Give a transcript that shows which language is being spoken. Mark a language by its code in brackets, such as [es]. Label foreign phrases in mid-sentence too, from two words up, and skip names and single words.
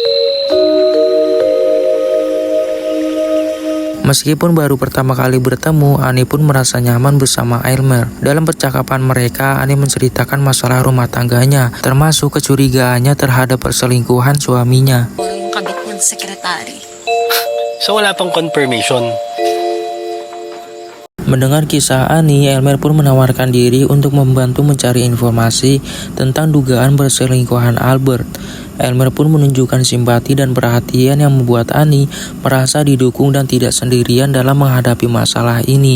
[id] Meskipun baru pertama kali bertemu, Annie pun merasa nyaman bersama Elmer. Dalam percakapan mereka, Annie menceritakan masalah rumah tangganya, termasuk kecurigaannya terhadap perselingkuhan suaminya. [tl] Yung kabit ng sekretary. So wala pang confirmation? [id] Mendengar kisah Annie, Elmer pun menawarkan diri untuk membantu mencari informasi tentang dugaan perselingkuhan Albert. Elmer pun menunjukkan simpati dan perhatian yang membuat Annie merasa didukung dan tidak sendirian dalam menghadapi masalah ini.